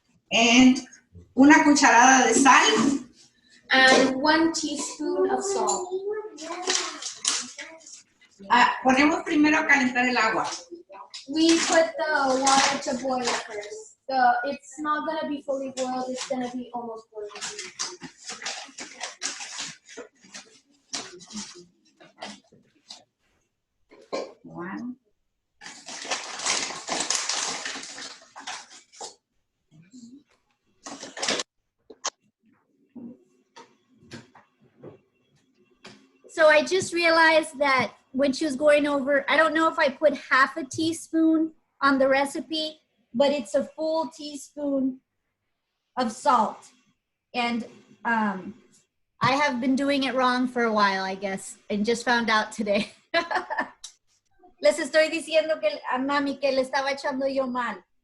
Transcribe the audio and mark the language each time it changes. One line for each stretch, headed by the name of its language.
Spanish: And una cucharada de sal.
English: And 1 teaspoon of salt.
Spanish: Ponemos primero a calentar el agua.
English: We put the water to boil first. It's not going to be fully boiled, it's going to be almost boiled. One. So I just realized that when she was going over, I don't know if I put half a teaspoon on the recipe, but it's a full teaspoon of salt. And I have been doing it wrong for a while, I guess, and just found out today.
Spanish: Les estoy diciendo que a mami que le estaba echando yo mal.